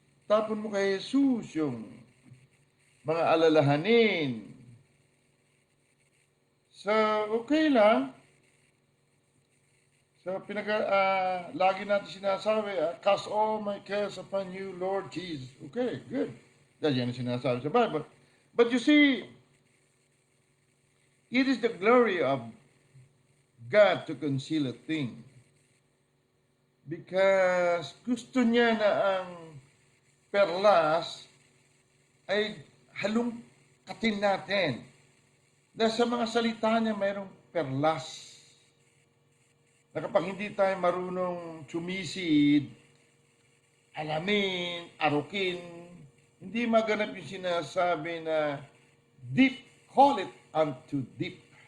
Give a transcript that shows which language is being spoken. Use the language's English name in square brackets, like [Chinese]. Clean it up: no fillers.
[Filipino] Tapon mo kay Jesus yung mga alalahanin. So, okay lang. [English] So, [Filipino] lagi natin sinasabi, [English] cast all my cares upon you, Lord Jesus. Okay, good. [Filipino] Yan ang sinasabi sa Bible. [English] But you see, it is the glory of God to conceal a thing. [Filipino] Because gusto niya na ang perlas ay halungkatin natin. Dahil sa mga salita niya mayroong perlas. Na kapag hindi tayo marunong sumisid, alamin, arukin, hindi maganap yung sinasabi na [English] deep, call it unto deep.